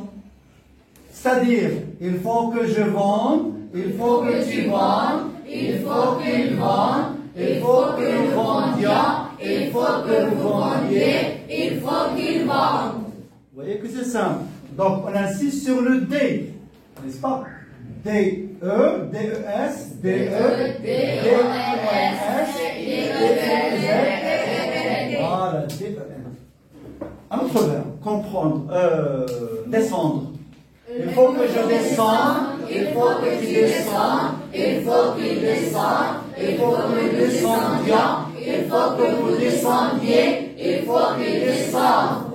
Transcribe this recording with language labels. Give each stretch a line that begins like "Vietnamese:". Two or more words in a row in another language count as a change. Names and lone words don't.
French: C'est-à-dire, il faut que je vende, il faut que tu vendes, il faut qu'il vende, il faut que nous vendions, il faut que vous vendiez, il faut qu'il vende. Vous voyez que c'est simple. Donc, on insiste sur le D, n'est-ce pas? D-E, D-E-S, D-E, D-E-S, D-E-S. Voilà, D-E-S. Un autre verbe, comprendre, descendre. Il faut que je descende, il faut que tu descendes, il faut qu'il descende, il faut que nous descendions, il faut que vous descendiez, il faut qu'il descende.